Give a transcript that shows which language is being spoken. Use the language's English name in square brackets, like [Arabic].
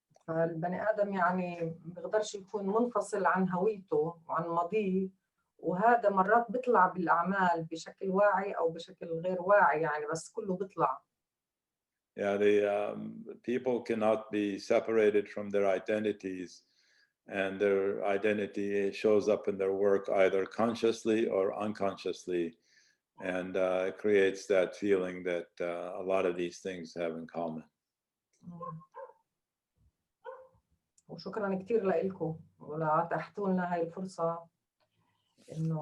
[Arabic] البني آدم يعني بيقدرش يكون منفصل عن هويته وعن ماضيه، وهذا مرات بيطلع بالأعمال بشكل واعي أو بشكل غير واعي، يعني بس كله بيطلع. [English] Yeah, the people cannot be separated from their identities, and their identity shows up in their work either consciously or unconsciously, and it creates that feeling that a lot of these things have in common. [Arabic] وشكرا كثير لكم وأتاحتوا لنا هاي الفرصة إنه